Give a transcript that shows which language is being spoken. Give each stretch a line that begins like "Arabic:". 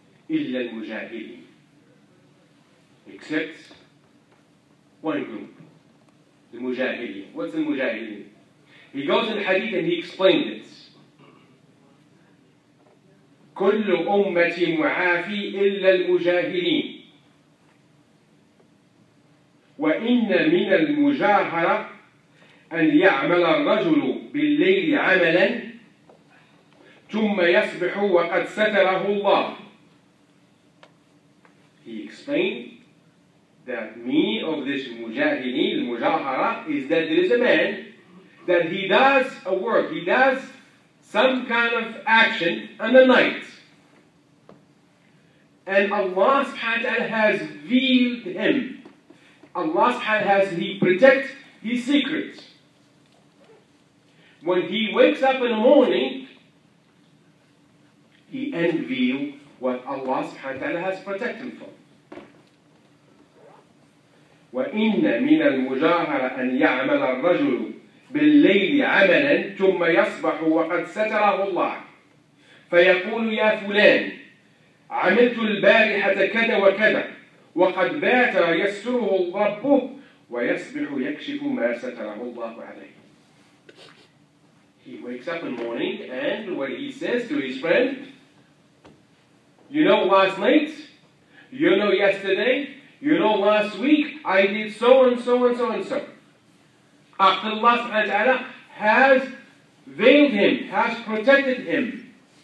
Arabic: إلا المجاهدين.
English: Except one group, the Mujahideen. What's the Mujahideen? He goes in the hadith and he explained it.
Arabic: كل أمتي معافي إلا المجاهدين وإن من المجاهرة أن يعمل الرجل بالليل عملا ثم يصبح وقد ستره الله.
English: He explained that meaning of this mujahideen, mujahara, is that there is a man that he does a work, he does some kind of action in the night. And Allah subhanahu wa ta'ala has veiled him. Allah subhanahu wa ta'ala He protects his secrets. When he wakes up in the morning, he unveils what Allah subhanahu wa ta'ala has protected him from.
Arabic: وَإِنَّ مِنَ الْمُجَاهَرَةِ أَنْ يَعْمَلَ الرَّجُلُ بِاللَّيْلِ عَمَلًا ثُمَّ يَصْبَحُ وَقَدْ سَتَرَهُ اللَّهُ فيقول يا فلان عملت البارحة كذا وكذا وقد بات يستره ربه ويصبح يكشف ما ستره الله عليه.
English: He wakes up in the morning and what he says to his friend, you know last night, you know yesterday, you know last week, I did so and so and so and so. After Allah subhanahu wa ta'ala has veiled him, has protected him.